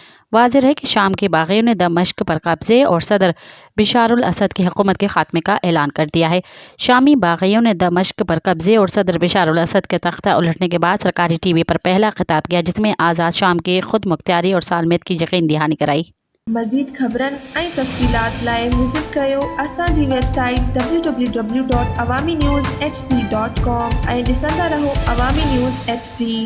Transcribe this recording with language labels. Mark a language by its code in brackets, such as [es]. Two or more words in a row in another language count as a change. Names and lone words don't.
[ur] واضح ہے کہ شام کے باغیوں نے دمشق پر قبضے اور صدر بشار الاسد کی حکومت کے خاتمے کا اعلان کر دیا ہے۔ شامی باغیوں نے دمشق پر قبضے اور صدر بشار الاسد کے تختہ الٹنے کے بعد سرکاری ٹی وی پر پہلا خطاب کیا، جس میں آزاد شام کے خود مختاری اور سالمیت کی یقین دہانی کرائی۔ [sd] مزید خبرن ऐं तफ़सीलात लाइ विज़िट कयो असांजी वेबसाइट www.awamiNewsHD.com ऐं ॾिसंदा रहो अवामी न्यूज़ HD।